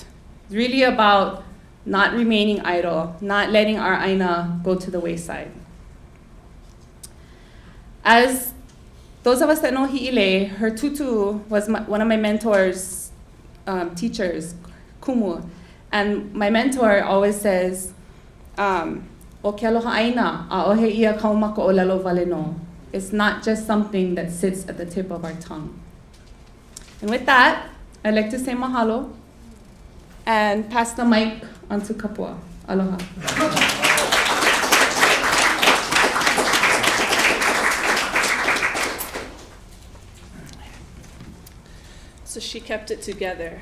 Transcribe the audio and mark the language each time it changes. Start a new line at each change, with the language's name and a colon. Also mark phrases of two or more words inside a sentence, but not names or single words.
English: It's really about not remaining idle, not letting our ʻāina go to the wayside. As those of us that know Hi'ile, her tutu was one of my mentor's teachers, Kumu. And my mentor always says,
Hawaiian: "O ke aloha ʻāina, ʻaʻohe ia kaumaka o lalo wale no."
English: It's not just something that sits at the tip of our tongue. And with that, I'd like to say mahalo and pass the mic on to Kapua. Aloha. So she kept it together.